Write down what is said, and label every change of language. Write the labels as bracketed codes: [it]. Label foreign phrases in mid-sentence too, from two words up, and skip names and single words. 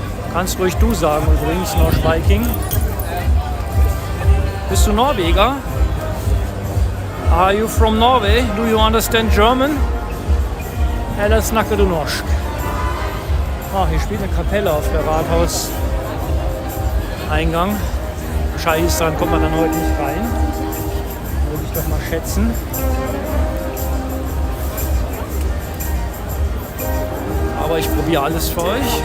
[de] Kannst ruhig du sagen übrigens, Norsch-Viking. Bist du Norweger? [en] Are you from Norway? Do you understand German? [no] Eller snakker du norsk? [de] Ah, hier spielt eine Kapelle auf der Rathauseingang. Scheiße, dann kommt man dann heute nicht rein. Würde ich doch mal schätzen. Aber ich probiere alles für euch.